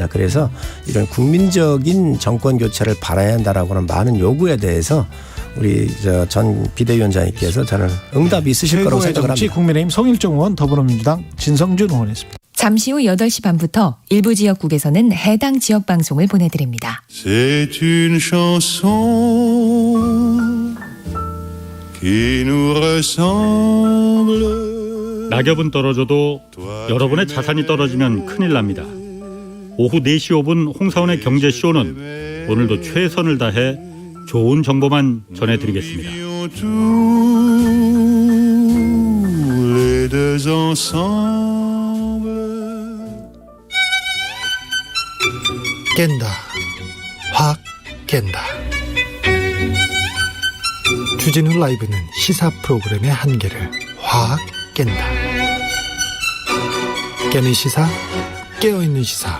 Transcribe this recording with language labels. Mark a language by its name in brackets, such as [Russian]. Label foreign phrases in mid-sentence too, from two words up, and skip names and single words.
[Korean] 그래서 이런 국민적인 정권 교체를 바라야 한다라고 하는 많은 요구에 대해서 우리 전 비대위원장님께서 저는 응답이 있으실 거라고 생각을 합니다. 국민의힘 송일정 의원, 더불어민주당 진성준 의원이었습니다. 잠시 후 8시 반부터 일부 지역국에서는 해당 지역 방송을 보내드립니다. [French] C'est une chanson qui nous ressemble. [Korean] 낙엽은 떨어져도 여러분의 자산이 떨어지면 큰일 납니다. 오후 4시 5분 홍사원의 경제쇼는 오늘도 최선을 다해 좋은 정보만 전해드리겠습니다. [French] Les deux ensemble. [Korean] 깬다. 확 깬다. 주진우 라이브는 시사 프로그램의 한계를 확 깬다. 깨는 시사, 깨어있는 시사.